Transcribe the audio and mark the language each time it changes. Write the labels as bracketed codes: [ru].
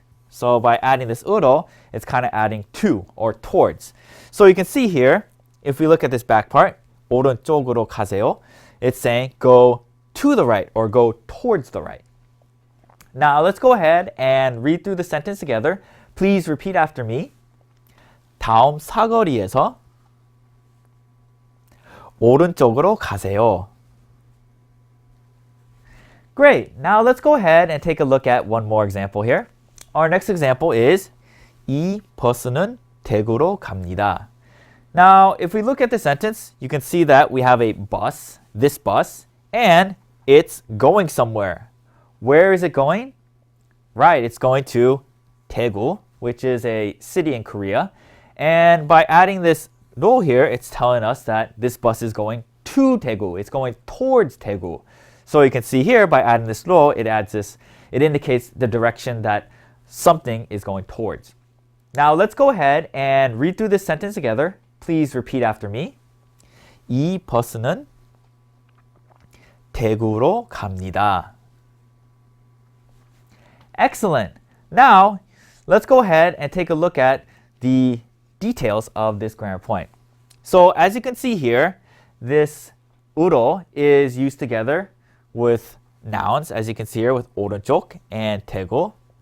[en] So by adding this 으로, it's kind of adding to or towards. So you can see here, if we look at this back part, [ko] 오른쪽으로 가세요, [en] it's saying go to the right or go towards the right. Now let's go ahead and read through the sentence together. Please repeat after me. [ko] 다음 사거리에서 오른쪽으로 가세요. [en] Great. Now let's go ahead and take a look at one more example here. Our next example is [ko] 이 버스는 대구로 갑니다. [en] Now, if we look at the sentence, you can see that we have a bus, this bus, and it's going somewhere. Where is it going? Right, it's going to Daegu, which is a city in Korea. And by adding this 로 here, it's telling us that this bus is going to Daegu. It's going towards Daegu. So you can see here, by adding this 로, it indicates the direction that something is going towards. Now let's go ahead and read through this sentence together. Please repeat after me. [ko] 이 버스는 대구로 갑니다. [en] Excellent. Now, let's go ahead and take a look at the details of this grammar point. So, as you can see here, this 우로 is used together with nouns, as you can see here with 오른쪽 and 대구.